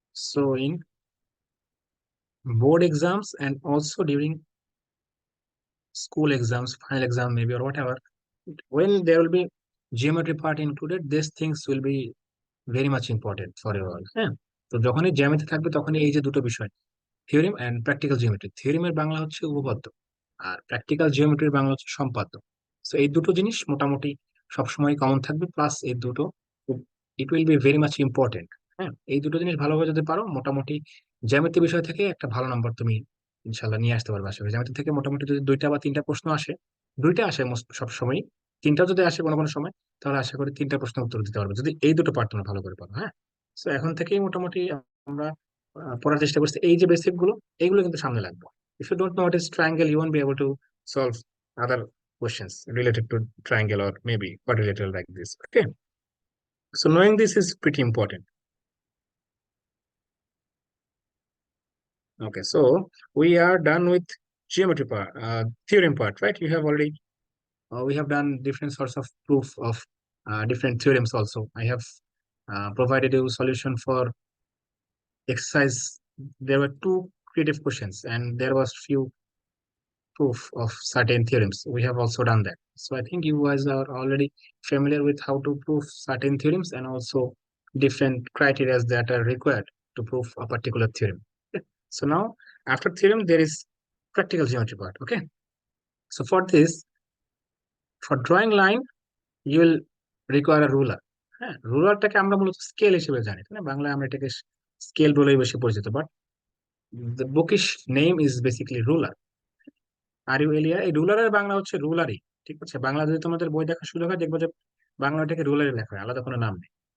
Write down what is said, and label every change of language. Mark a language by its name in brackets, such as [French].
[English] So in board exams and also during school exams, final exam maybe or whatever, when there will be geometry part included, these things will be very much important for you all. [Bangla] হ্যাঁ, তো যখনই জ্যামিতি থাকবে তখনই এই যে দুটো বিষয়, theorem and practical geometry. থিওরিমের Bangla হচ্ছে উপপাদ্য, আর প্র্যাকটিক্যাল জিওমেট্রির বাংলা হচ্ছে সম্পাদ্য। তো এই দুটো জিনিস মোটামুটি সবসময় কমন থাকবে, প্লাস এই দুটো [English] It will be very much important. [Bangla] হ্যাঁ, এই দুটো জিনিস ভালোভাবে যদি পারো, মোটামুটি জ্যামিতি বিষয় থেকে একটা ভালো নাম্বার তুমি ইনশাল্লাহ নিয়ে আসতে পারবে। আসলে জ্যামিতি থেকে মোটামুটি যদি 2টা বা 3টা প্রশ্ন আসে, 2টা আসে সবসময়, 3টা যদি আসে কোনো কোনো সময়, তাহলে আশা করি 3টা প্রশ্ন উত্তর দিতে পারবে যদি এই দুটো পার্ট তোমরা ভালো করে পারো। হ্যাঁ, তো এখন থেকেই মোটামুটি আমরা পড়ার চেষ্টা করছি। এই যে বেসিক গুলো, এইগুলো কিন্তু সামনে লাগবে। [English] If you don't know what is triangle, you won't be able to solve other questions related to triangle or maybe quadrilateral like this. Okay, so knowing this is pretty important. Okay, so we are done with geometry part, theorem part, right? You have already we have done different sorts of proof of different theorems also. I have provided you solution for exercise. There were two creative questions and there was few proof of certain theorems. We have also done that. So I think you guys are already familiar with how to prove certain theorems and also different criteria that are required to prove a particular theorem. Okay. So now after theorem, there is practical geometry part. Okay. So for this, for drawing line, you will require a ruler. [Bangla] হ্যাঁ, রুলারটাকে আমরা মূলত scale হিসেবে জানি, তাই না? বাংলায় আমরা এটাকে স্কেল বলেই বেশি পরিচিত, [English] But the bookish name is basically ruler. [Bangla] Are you এলিয়া, এই রুলারের বাংলা হচ্ছে রুলারই। ঠিক আছে, বাংলা যদি তোমাদের বই দেখা শুরু হয় দেখবো যে বাংলা ওটাকে রুলারই লেখা হয়, আলাদা কোনো নাম নেই।